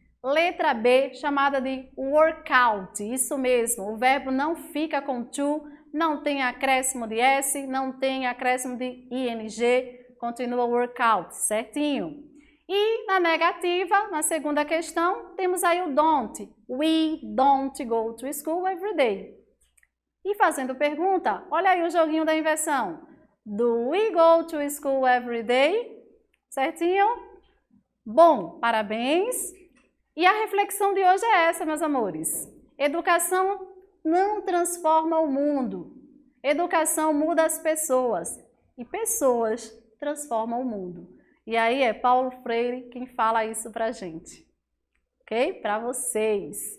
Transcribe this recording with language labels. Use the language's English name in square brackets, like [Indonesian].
[Portuguese] Letra B, chamada de workout. Isso mesmo, o verbo não fica com to, não tem acréscimo de S, não tem acréscimo de ING, continua workout, certinho? E na negativa, na segunda questão, temos aí o don't. [English] We don't go to school every day. [Portuguese] E fazendo pergunta, olha aí o joguinho da inversão. [English] Do we go to school every day? [Portuguese] Certinho? Bom, parabéns! E a reflexão de hoje é essa, meus amores. Educação não transforma o mundo. Educação muda as pessoas. E pessoas transformam o mundo. E aí é Paulo Freire quem fala isso pra gente. Ok? Para vocês.